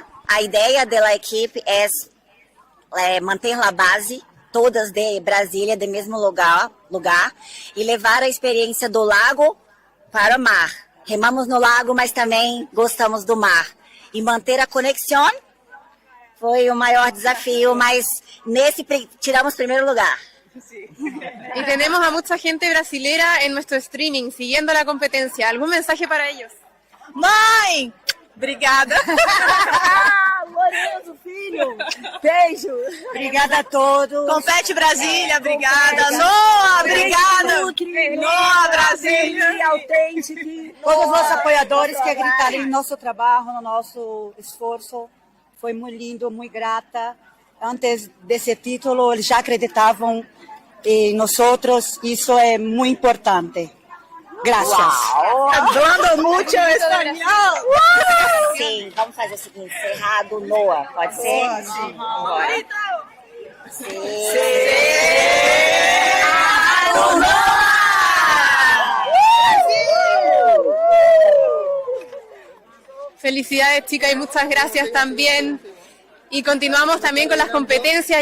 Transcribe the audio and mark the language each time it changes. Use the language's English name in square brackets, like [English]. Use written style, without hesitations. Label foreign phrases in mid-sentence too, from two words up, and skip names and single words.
[Portuguese] A ideia da equipe é manter a base, todas de Brasília, do mesmo lugar, e levar a experiência do lago para o mar. Remamos no lago, mas também gostamos do mar. E manter a conexão foi o maior desafio, mas nesse tiramos primeiro lugar. [Spanish] Y tenemos a mucha gente brasilera en nuestro streaming, siguiendo la competencia. ¿Algún mensaje para ellos? [Portuguese] Mãe! Obrigada! Lourenço, filho! Beijo! Obrigada a todos! Compete Brasília, obrigada! Noa, obrigada! Noa, Brasília! Autêntico! Todos os nossos apoiadores que gritaram no nosso trabalho, no nosso esforço. Foi muito lindo, muito grata. Antes desse título, eles já acreditavam em nós. Isso é muito importante. Graças. [Spanish] Hablando mucho espanhol. [Portuguese] Sim, vamos fazer o seguinte, cerrado, Noa, pode ser? Sim. Cerrado, Noa! [Spanish] Felicidades, chicas, y muchas gracias también. Y continuamos también con las competencias.